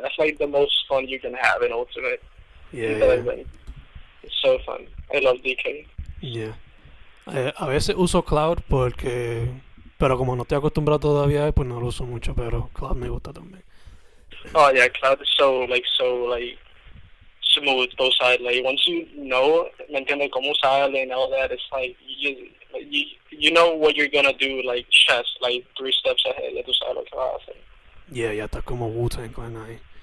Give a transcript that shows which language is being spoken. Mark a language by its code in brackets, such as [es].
[en] That's like the most fun you can have in Ultimate. Yeah, yeah, Literalmente. It's so fun. I love DK. yeah. [es] A veces uso Cloud porque... Pero como no estoy acostumbrado todavía, pues no lo uso mucho, pero Cloud me gusta también. [en] Oh yeah, Cloud is so smooth both sides. Like once you know, [es] ¿me entiendes? Cómo sale [en] and all that, it's like you know what you're gonna do, like chess, like 3 steps ahead. [es] Ya tú sabes lo que vas a hacer. Yeah, ya está como Wu-Tang Clan ahí.